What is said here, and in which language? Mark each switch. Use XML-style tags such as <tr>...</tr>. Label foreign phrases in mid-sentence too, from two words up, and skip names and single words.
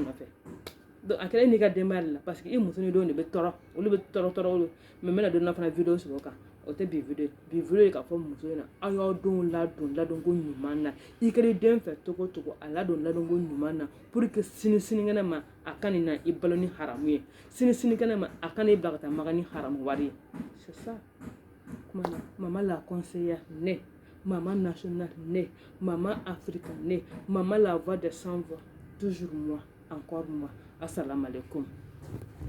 <bm>nɔfɛ donc a kɛra e n'i ka denbaya de la</bm> <fr>parce que</fr> <bm>i muso ni denw de bɛ tɔɔrɔ olu bɛ tɔɔrɔ mais n bɛna don dɔ fana video sɔrɔ o kan o tɛ bi video ye k'a fɔ muso ɲɛna aw y'aw denw ladonko ɲuman na i kɛra i den fɛ cogo o cogo a ladonko ɲuman na</bm> <fr>pour que</fr> <bm>sinikɛnɛ ma a ka nin na i balo ni haramu ye sinikɛnɛ ma a ka n'i bila ka taa maga ni haramu wari ye</bm> <fr>c'est ça</fr> <bm>kuma na</bm> <fr>maman la conseillère ne maman nationale ne maman africaine ne maman la voix des sans voix toujours moi encore moi</fr> <ar>السلام عليكم</ar>